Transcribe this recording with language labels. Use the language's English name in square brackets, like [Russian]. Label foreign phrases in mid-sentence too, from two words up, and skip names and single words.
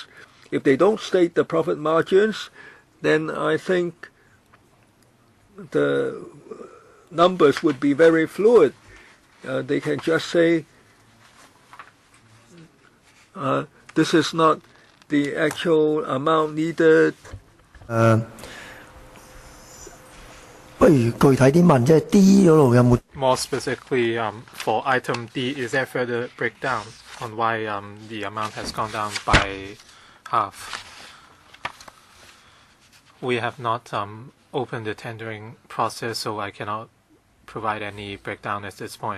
[English] If they don't state the profit margins, then I think the numbers would be very fluid. They can just say this is not the actual amount needed. [Cantonese] 不如具體啲問，即係 D 嗰度有冇 [English] More specifically, for item D, is there further breakdown on why the amount has gone down by half? We have not opened the tendering process, so I cannot provide any breakdown at this point.